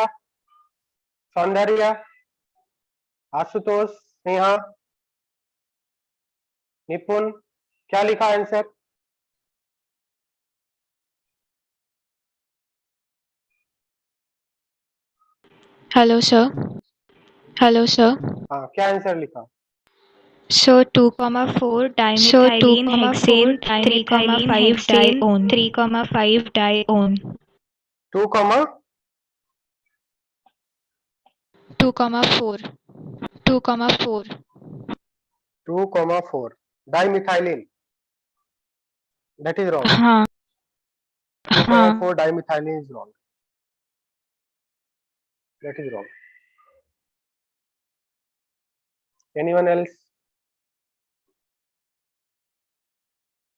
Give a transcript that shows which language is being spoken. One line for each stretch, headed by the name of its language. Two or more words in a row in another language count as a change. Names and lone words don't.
Hindi: सौंदर्य, आशुतोष, स्नेहा, निपुण, क्या लिखा आंसर?
English: hello sir, hello sir.
Hindi: हाँ क्या आंसर लिखा?
English: So 2,4 dimethylene hexane 3,5 dione 3,5 dione 2,4 2,4 2,4 2,4 dimethylene, that is wrong.
Hindi: हाँ
English: 2,4 dimethylene is wrong, that is wrong. anyone else?